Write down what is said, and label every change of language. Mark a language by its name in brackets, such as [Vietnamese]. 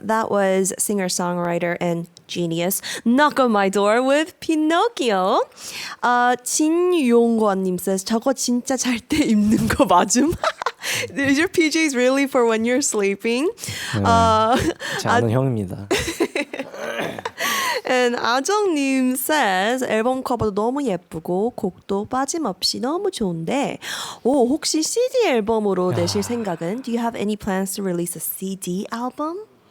[English] That was singer-songwriter and genius Knock on My Door with Pinocchio. [Korean] 진용권님 says 저거 진짜 잘 때 입는 거 맞음? [English] Is your PJs really for when you're sleeping? [Korean] 제 아는 형입니다. And 아정님 says 앨범 커버도 너무 예쁘고 곡도 빠짐없이 너무 좋은데 혹시 CD 앨범으로 내실 생각은? [English] Do you have any plans to release a CD album?